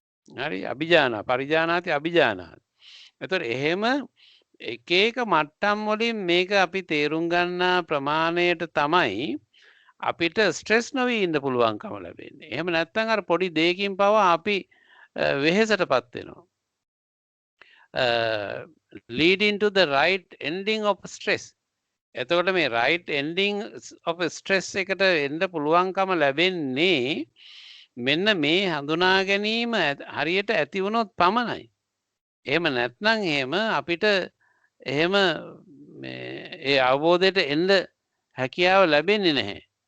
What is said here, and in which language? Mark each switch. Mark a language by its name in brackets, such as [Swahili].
[Sinhala] හරි [Pali] අභිජානා පරිජානාති අභිජානාති. [Sinhala] එතකොට එහෙම එක එක මට්ටම් වලින් මේක අපි තේරුම් ගන්නා ප්‍රමාණයට තමයි අපිට ස්ට්‍රෙස් නොවී ඉන්න පුළුවන්කම ලැබෙන්නේ. එහෙම නැත්නම් අර පොඩි දෙයකින් පවා අපි වෙහෙසටපත් වෙනවා. [English] leading to the right ending of stress. [Sinhala] එතකොට මේ [English] right ending of stress [Sinhala] එකට එන්න පුළුවන්කම ලැබෙන්නේ මෙන්න මේ හඳුනා ගැනීම හරියට ඇති වුණොත් පමණයි. එහෙම නැත්නම් එහෙම අපිට එහෙම ඒ අවබෝධයට එන්න හැකියාව ලැබෙන්නේ නැහැ.